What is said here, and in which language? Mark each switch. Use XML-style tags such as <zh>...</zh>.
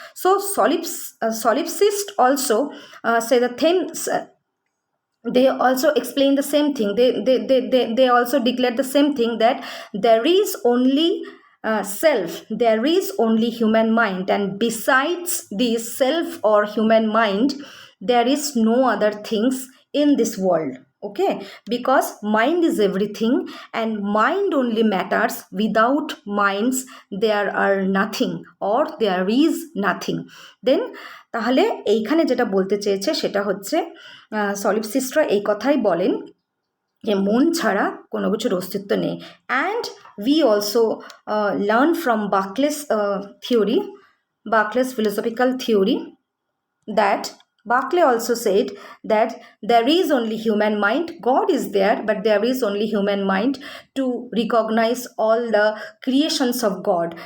<en>So solipsist also say the things, they also explain the same thing, they also declare the same thing, that there is only self, there is only human mind, and besides this self or human mind there is no other things in this world. Okay, because mind is everything and mind only matters, without minds there are nothing or there is nothing.</en> <bn>Then তাহলে এইখানে যেটা বলতে চেয়েছে সেটা হচ্ছে সলিপসিস্টরা এই কথাই বলেন যে মন ছাড়া কোনো কিছুর অস্তিত্ব নেই।</bn> <en>And we also learn from Berkeley's theory, Berkeley's philosophical theory, that Berkeley also said that there is only human mind. God is there, but there is only human mind to recognize all the creations of God.</en>